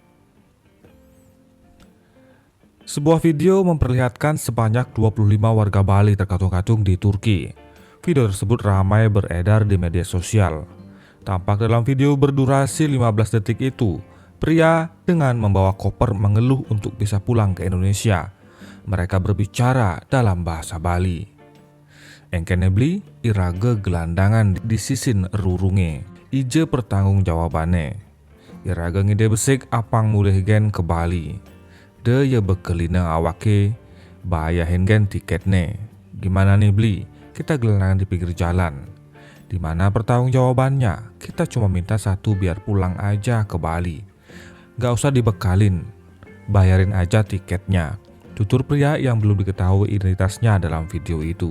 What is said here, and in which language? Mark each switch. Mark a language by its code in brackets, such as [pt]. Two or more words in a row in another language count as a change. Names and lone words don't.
[id] Sebuah video memperlihatkan sebanyak 25 warga Bali terkatung-katung di Turki. Video tersebut ramai beredar di media sosial. Tampak dalam video berdurasi 15 detik itu, pria dengan membawa koper mengeluh untuk bisa pulang ke Indonesia. Mereka berbicara dalam bahasa Bali. [ban] Engkene beli irage gelandangan di sisin rurunge, ije pertanggungjawabannya. Irage ngide besik apang mulih gen ke Bali. De ya bekelina awake, bayahin gen tiketnya. [id] Gimana nih beli? Kita gelandangan di pinggir jalan. Dimana pertanggungjawabannya? Kita cuma minta satu biar pulang aja ke Bali. Gak usah dibekalin, bayarin aja tiketnya. Tutur pria yang belum diketahui identitasnya dalam video itu.